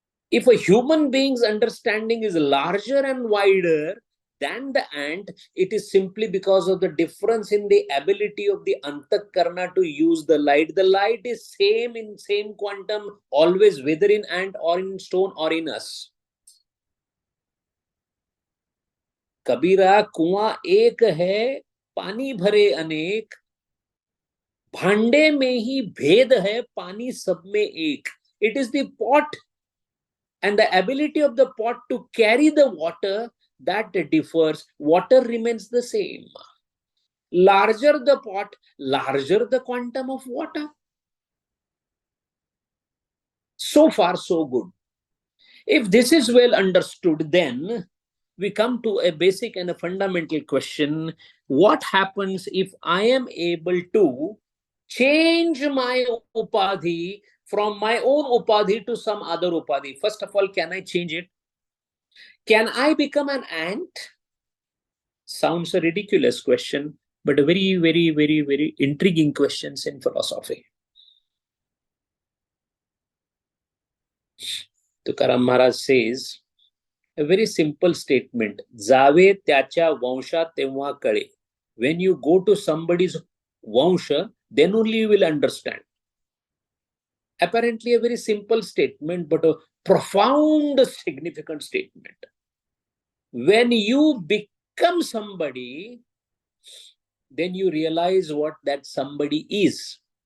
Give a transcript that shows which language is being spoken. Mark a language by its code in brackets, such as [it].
[en] If a human being's understanding is larger and wider than the ant, it is simply because of the difference in the ability of the antakarana to use the light. The light is same in same quantum always, whether in ant or in stone or in us. [hi] कबीरा कुआं एक है, पानी भरे अनेक, भांडे में ही भेद है, पानी सब में एक. [en] It is the pot and the ability of the pot to carry the water that differs. Water remains the same. Larger the pot, larger the quantum of water. So far, so good. If this is well understood, then we come to a basic and a fundamental question. What happens if I am able to change my upadhi from my own upadhi to some other upadhi? First of all, can I change it? Can I become an ant? Sounds a ridiculous question, but a very, very, very, very intriguing questions in philosophy. Tukaram Maharaj says, a very simple statement. [mr] Jave त्याच्या वंशा तेव्हा कळे. [en] When you go to somebody's vansha, then only you will understand. Apparently a very simple statement, but a profound, significant statement. When you become somebody, then you realize what that somebody is.